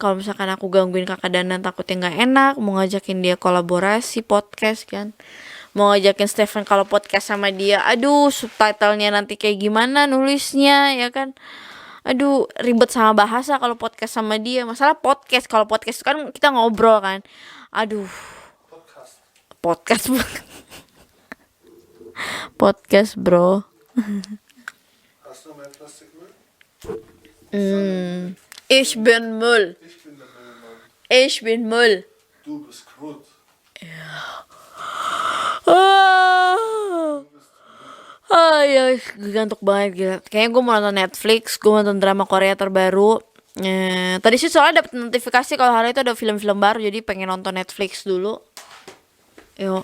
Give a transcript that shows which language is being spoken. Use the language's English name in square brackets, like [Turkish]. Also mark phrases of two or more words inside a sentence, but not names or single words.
[Indonesian] Kalau misalkan aku gangguin Kakak Danan, takutnya nggak enak. Mau ngajakin dia kolaborasi podcast kan, mau ngajakin Stefan kalau podcast sama dia, aduh, subtitlenya nanti kayak gimana nulisnya ya kan. Aduh, ribet sama bahasa kalau podcast sama dia. Masalah podcast, kalau podcast kan kita ngobrol kan. Aduh, podcast podcast bro. [German] Hast du mein Plastikmüll? Ich bin Müll. Ich bin der Müllmann. Ich bin Müll. Du bist Krut. [Indonesian] Ya, gantuk banget gila. Kayaknya gue mau nonton Netflix, gue mau nonton drama Korea terbaru. Tadi sih soalnya dapet notifikasi kalau hari itu ada film-film baru, jadi pengen nonton Netflix dulu. Yuk.